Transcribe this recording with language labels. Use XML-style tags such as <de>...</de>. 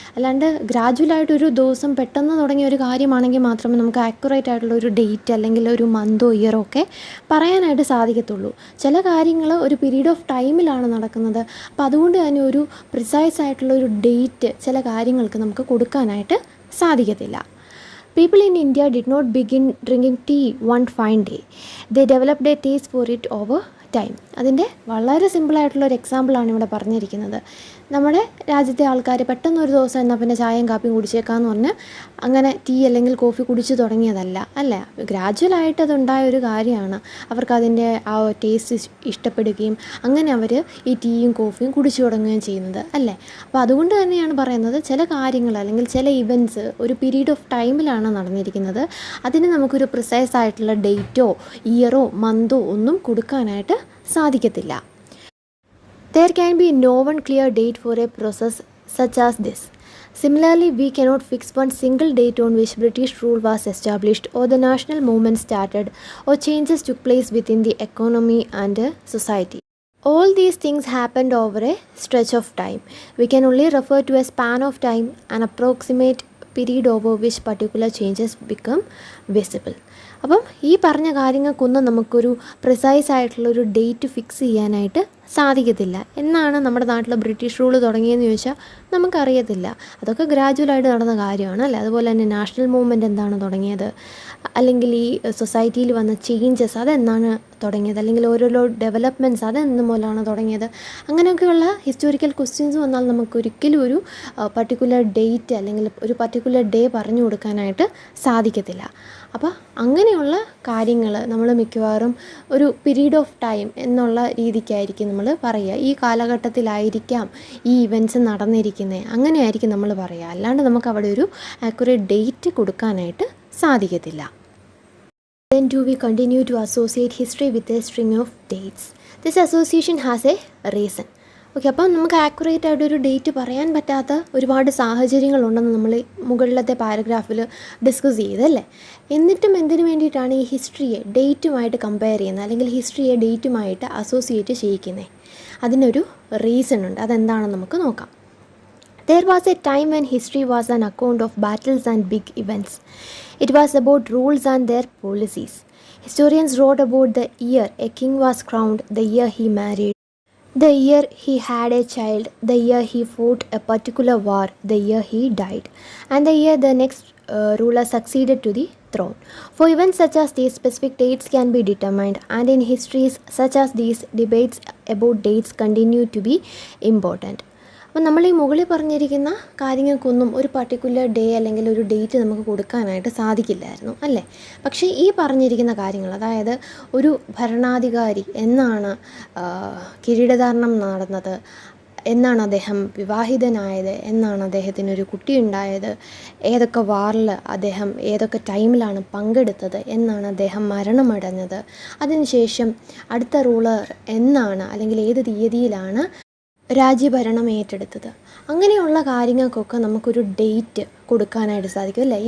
<ml>അല്ലാണ്ട് ഗ്രാജുവലായിട്ടൊരു ദിവസം പെട്ടെന്ന് തുടങ്ങിയ ഒരു കാര്യമാണെങ്കിൽ മാത്രമേ നമുക്ക് ആക്യുറേറ്റ് ആയിട്ടുള്ള ഒരു ഡേറ്റ് അല്ലെങ്കിൽ ഒരു മന്തോ ഇയറോ ഒക്കെ പറയാനായിട്ട് സാധിക്കത്തുള്ളൂ. ചില കാര്യങ്ങൾ ഒരു പീരീഡ് ഓഫ് ടൈമിലാണ് നടക്കുന്നത്. അപ്പോൾ അതുകൊണ്ട് തന്നെ ഒരു പ്രിസൈസ് ആയിട്ടുള്ള ഒരു ഡേറ്റ് ചില കാര്യങ്ങൾക്ക് നമുക്ക് കൊടുക്കാനായിട്ട് സാധിക്കത്തില്ല.</ml> <en>People in India did not begin drinking tea one fine day. They developed a taste for it over time.</en> <ml>അതിൻ്റെ വളരെ സിമ്പിളായിട്ടുള്ളൊരു എക്സാമ്പിളാണ് ഇവിടെ പറഞ്ഞിരിക്കുന്നത്. നമ്മുടെ രാജ്യത്തെ ആൾക്കാർ പെട്ടെന്ന് ഒരു ദിവസം എന്നാൽ പിന്നെ ചായയും കാപ്പിയും കുടിച്ചേക്കാമെന്ന് പറഞ്ഞ് അങ്ങനെ ടീ അല്ലെങ്കിൽ കോഫി കുടിച്ചു തുടങ്ങിയതല്ല, അല്ലേ? ഗ്രാജുവലായിട്ട് അതുണ്ടായ ഒരു കാര്യമാണ്. അവർക്കതിൻ്റെ ആ ടേസ്റ്റ് ഇഷ്ടപ്പെടുകയും അങ്ങനെ അവർ ഈ ടീയും കോഫിയും കുടിച്ചു തുടങ്ങുകയും ചെയ്യുന്നത്, അല്ലേ? അപ്പോൾ അതുകൊണ്ട് തന്നെയാണ് പറയുന്നത്, ചില കാര്യങ്ങൾ അല്ലെങ്കിൽ ചില ഇവൻറ്റ്സ് ഒരു പീരീഡ് ഓഫ് ടൈമിലാണ് നടന്നിരിക്കുന്നത്. അതിന് നമുക്കൊരു പ്രിസൈസ് ആയിട്ടുള്ള ഡേറ്റോ ഇയറോ മന്തോ ഒന്നും കൊടുക്കാനായിട്ട് സാധിക്കത്തില്ല.</ml> <en>There can be no one clear date for a process such as this. Similarly, we cannot fix one single date on which British rule was established or the national movement started or changes took place within the economy and society. All these things happened over a stretch of time. We can only refer to a span of time, an approximate period over which particular changes become visible.</en> <ml>അപ്പം ഈ പറഞ്ഞ കാര്യങ്ങൾക്കൊന്നും നമുക്കൊരു precise ആയിട്ടുള്ളൊരു date fix ചെയ്യാനായിട്ട് സാധിക്കത്തില്ല. എന്നാണ് നമ്മുടെ നാട്ടിൽ ബ്രിട്ടീഷ് റൂൾ തുടങ്ങിയെന്ന് ചോദിച്ചാൽ നമുക്കറിയത്തില്ല. അതൊക്കെ ഗ്രാജുവലായിട്ട് നടന്ന കാര്യമാണ്, അല്ലേ? അതുപോലെ തന്നെ നാഷണൽ മൂവ്മെൻറ്റ് എന്താണ് തുടങ്ങിയത്, അല്ലെങ്കിൽ ഈ സൊസൈറ്റിയിൽ വന്ന ചേഞ്ചസ് അതെന്നാണ് തുടങ്ങിയത്, അല്ലെങ്കിൽ ഓരോരോ ഡെവലപ്മെൻറ്റ്സ് അതെന്ന് മൂലമാണ് തുടങ്ങിയത്. അങ്ങനെയൊക്കെയുള്ള ഹിസ്റ്റോറിക്കൽ ക്വസ്റ്റ്യൻസ് വന്നാൽ നമുക്കൊരിക്കലും ഒരു പർട്ടിക്കുലർ ഡേറ്റ് അല്ലെങ്കിൽ ഒരു പർട്ടിക്കുലർ ഡേ പറഞ്ഞു കൊടുക്കാനായിട്ട് സാധിക്കത്തില്ല. അപ്പോൾ അങ്ങനെയുള്ള കാര്യങ്ങൾ നമ്മൾ മിക്കവാറും ഒരു പീരീഡ് ഓഫ് ടൈം എന്നുള്ള രീതിക്കായിരിക്കും നമ്മൾ പറയുക. ഈ കാലഘട്ടത്തിലായിരിക്കാം ഈ ഇവൻറ്റ്സ് നടന്നിരിക്കുന്നത്, അങ്ങനെയായിരിക്കും നമ്മൾ പറയുക. അല്ലാണ്ട് നമുക്ക് അവിടെ ഒരു ആക്യുറേറ്റ് ഡേറ്റ് കൊടുക്കാനായിട്ട് സാധിക്കത്തില്ല.</ml> <en>Then do we continue to associate history with a string of dates? This association has a reason.</en> <ml>Okay, അപ്പം നമുക്ക് ആക്യുറേറ്റ് ആയിട്ടൊരു ഡേറ്റ് പറയാൻ പറ്റാത്ത ഒരുപാട് സാഹചര്യങ്ങളുണ്ടെന്ന് നമ്മൾ മുകളിലത്തെ പാരഗ്രാഫിൽ ഡിസ്കസ് ചെയ്തല്ലേ. എന്നിട്ടും എന്തിനു വേണ്ടിയിട്ടാണ് ഈ ഹിസ്റ്ററിയെ ഡേറ്റുമായിട്ട് കമ്പയർ ചെയ്യുന്നത്, അല്ലെങ്കിൽ ഹിസ്റ്ററിയെ ഡേറ്റുമായിട്ട് അസോസിയേറ്റ് ചെയ്യിക്കുന്നത്? അതിനൊരു റീസൺ ഉണ്ട്. അതെന്താണെന്ന് നമുക്ക് നോക്കാം.</ml> <en>There was a time when history was an account of battles and big events. It was about rules and their policies. Historians wrote about the year a king was crowned, the year he married, the year he had a child, the year he fought a particular war, the year he died, and the year the next ruler succeeded to the throne. For events such as these, specific dates can be determined, and in histories such as these, debates about dates continue to be important.</en> <ml>അപ്പം നമ്മൾ ഈ മുകളിൽ പറഞ്ഞിരിക്കുന്ന കാര്യങ്ങൾക്കൊന്നും ഒരു particular day അല്ലെങ്കിൽ ഒരു date നമുക്ക് കൊടുക്കാനായിട്ട് സാധിക്കില്ലായിരുന്നു അല്ലേ. പക്ഷേ ഈ പറഞ്ഞിരിക്കുന്ന കാര്യങ്ങൾ, അതായത് ഒരു ഭരണാധികാരി എന്നാണ് കിരീടധാരണം നടന്നത്, എന്നാണ് അദ്ദേഹം വിവാഹിതനായത്, എന്നാണ് അദ്ദേഹത്തിനൊരു കുട്ടിയുണ്ടായത്, ഏതൊക്കെ വാറിൽ അദ്ദേഹം ഏതൊക്കെ ടൈമിലാണ് പങ്കെടുത്തത്, എന്നാണ് അദ്ദേഹം മരണമടഞ്ഞത്, അതിനുശേഷം അടുത്ത റൂളർ എന്നാണ് അല്ലെങ്കിൽ ഏത് തീയതിയിലാണ് രാജ്യഭരണം ഏറ്റെടുത്തത്, അങ്ങനെയുള്ള കാര്യങ്ങൾക്കൊക്കെ നമുക്കൊരു ഡേറ്റ് കൊടുക്കാനായിട്ട് സാധിക്കും അല്ലേ.</ml>